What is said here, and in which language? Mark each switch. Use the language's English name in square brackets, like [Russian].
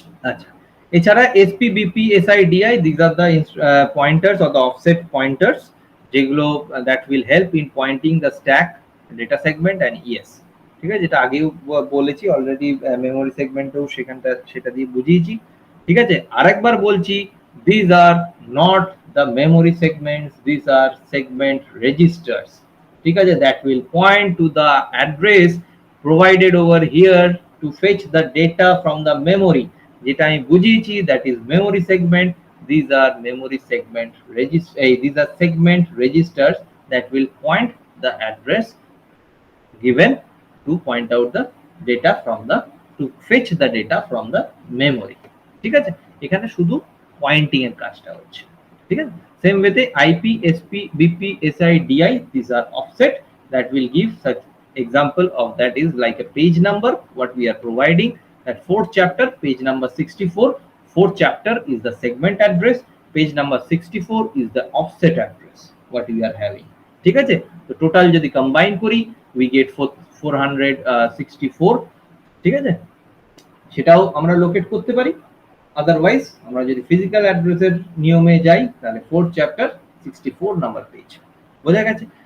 [Bangla] আচ্ছা, এছাড়া [English] SP, BP, SI DI, this are the pointers or the offset pointers, [Bangla] যেগুলো [English] That will help in pointing the stack, data segment and ES. [Bangla] ঠিক আছে, যেটা আগেও বলেছি অলরেডি, মেমোরি সেগমেন্টেও সেটা দিয়ে বুঝিয়েছি। ঠিক আছে, আরেকবার বলছি, [English] these are not the memory segments, these are segment registers. [Bangla] ঠিক আছে, [English] that will point to the address provided over here to fetch the data from the memory, [Bangla] যেটা আমি বুঝিয়েছি, [English] that is memory segment. These are memory segment these are segment registers that will point the address given to point out the data from the, to fetch the data from the memory. [Bangla] ঠিক আছে, এখানে শুধু Poynting এর কাজটা হচ্ছে। ঠিক আছে, [English] Same ওয়েতে IP, SP, BP, SI DI, this are offset that will give such example of that is like a page number what we are providing, that fourth chapter page number 64, fourth chapter is the segment address, page number 64 is the offset address what we are having. [Bangla] ঠিক আছে, তো total যদি combine করি [English] we get 464। [Bangla] ঠিক আছে, সেটাও আমরা locate করতে পারি। আদারওয়াইজ আমরা যদি ফিজিক্যাল অ্যাড্রেসের নিয়মে যাই তাহলে 4th চ্যাপ্টার 64 নাম্বার পেজ। বোঝা গেছে?